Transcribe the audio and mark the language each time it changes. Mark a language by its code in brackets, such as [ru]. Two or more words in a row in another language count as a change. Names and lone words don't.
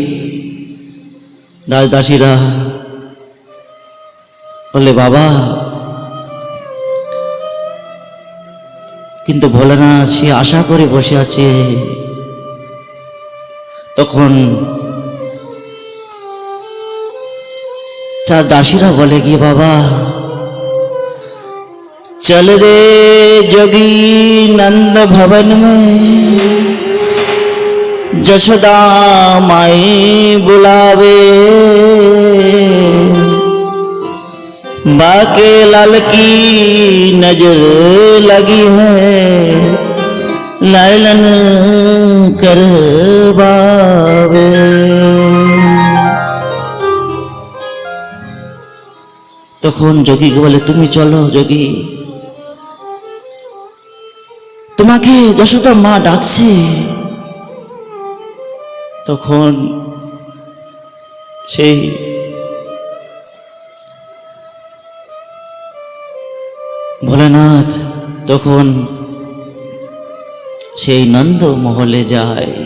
[bn] দাস দাসীরা বলে বাবা, কিন্তু ভোলেনাথ সে আশা করে বসে আছে। তখন চার দাসীরা বলে গিয়ে বাবা [hi] चल रे जोगी नंद भवन में, जशोदा माई बुलावे, बाके लाल की नजर लगी है, लालन करवावे। [bn] তখন যোগীকে বলে তুমি চলো যোগী, তোমাকে যশোদা মা ডাকছে। তখন সেই ভোলেনাথ তখন সেই নন্দ মহলে যায়।